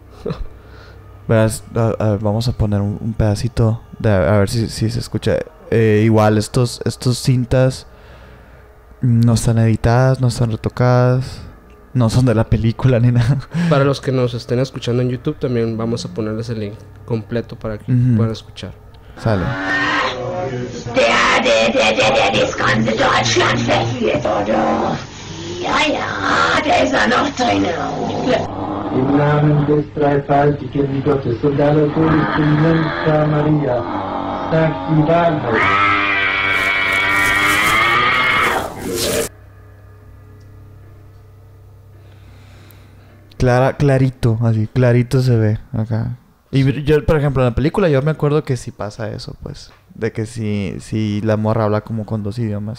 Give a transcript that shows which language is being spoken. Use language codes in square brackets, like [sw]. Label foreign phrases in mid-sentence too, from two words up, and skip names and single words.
[es] Verás, vamos a poner un pedacito a ver si se escucha. Igual estos cintas no están editadas, no están retocadas, No son de la película ni nada. Para los que nos estén escuchando en YouTube, también vamos a ponerles el link completo para que puedan escuchar. Sale. [de] Der das ganze Deutschland verführt, oder? Ja, der ist noch drin. Im Namen des dreifaltigen Gottes und aller seligen Jungfrau Maria, sagt die Wahrheit. [es] Clarito, así, clarito se ve acá. Y yo, por ejemplo, en la película yo me acuerdo que sí pasa eso, pues. De que sí la morra habla como con 2 idiomas.